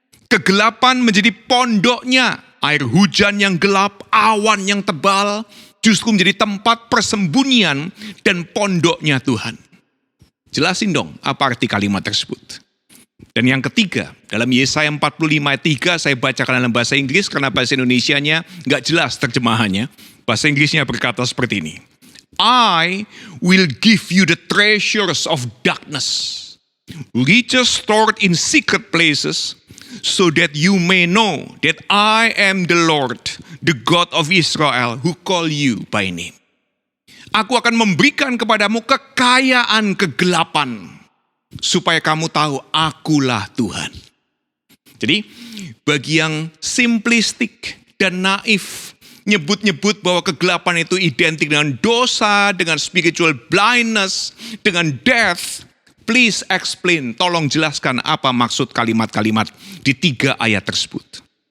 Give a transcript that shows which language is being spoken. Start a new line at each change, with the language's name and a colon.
Indonesian: Kegelapan menjadi pondoknya. Air hujan yang gelap, awan yang tebal, justru menjadi tempat persembunyian dan pondoknya Tuhan. Jelasin dong apa arti kalimat tersebut. Dan yang ketiga, dalam Yesaya 45 ayat 3, saya bacakan dalam bahasa Inggris karena bahasa Indonesianya nggak jelas terjemahannya. Bahasa Inggrisnya berkata seperti ini.
English: I will give you the treasures of darkness, riches stored in secret places, so that you may know that I am the Lord, the God of Israel, who call you by name.
Indonesian: Aku akan memberikan kepadamu kekayaan kegelapan, supaya kamu tahu akulah Tuhan. Jadi, bagi yang simplistik dan naif, nyebut-nyebut bahwa kegelapan itu identik dengan dosa, dengan
English: spiritual blindness,
Indonesian: dengan death,
English: please explain,
Indonesian: tolong jelaskan apa maksud kalimat-kalimat di 3 ayat tersebut.